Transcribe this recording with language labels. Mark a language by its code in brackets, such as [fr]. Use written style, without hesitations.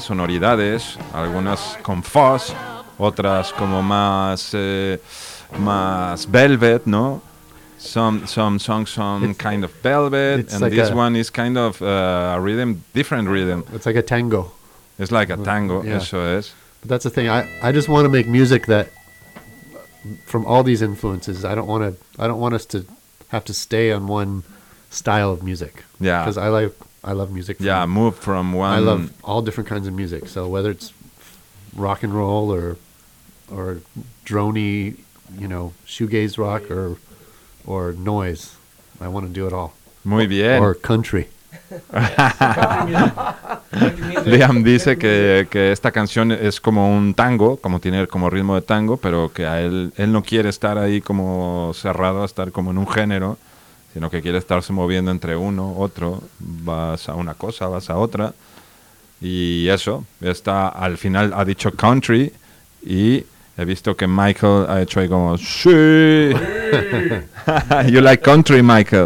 [es] Sonoridades, algunas con fuzz, otras como más, más velvet, ¿no? [en] Some songs some it's, kind of velvet, and like this a, one is kind of a rhythm, different rhythm. It's like a tango. It's like a tango, yeah. Eso es. But that's the thing, I just want to make music that, from all these influences, I don't want us to have to stay on one style of music. Yeah, because I love music. From, yeah, move from one. I love all different kinds of music. So whether it's rock and roll or droney, you know, shoegaze rock or noise, I want to do it all. [es] Muy bien. [en] Or country. [es] Liam dice que esta canción es como un tango, como tiene como ritmo de tango, pero que a él no quiere estar ahí como cerrado, estar como en un género, sino que quiere estarse moviendo entre uno, otro, vas a una cosa, vas a otra, y eso, está, al final ha dicho country, y he visto que Michael ha hecho ahí como, sí, you like country, Michael.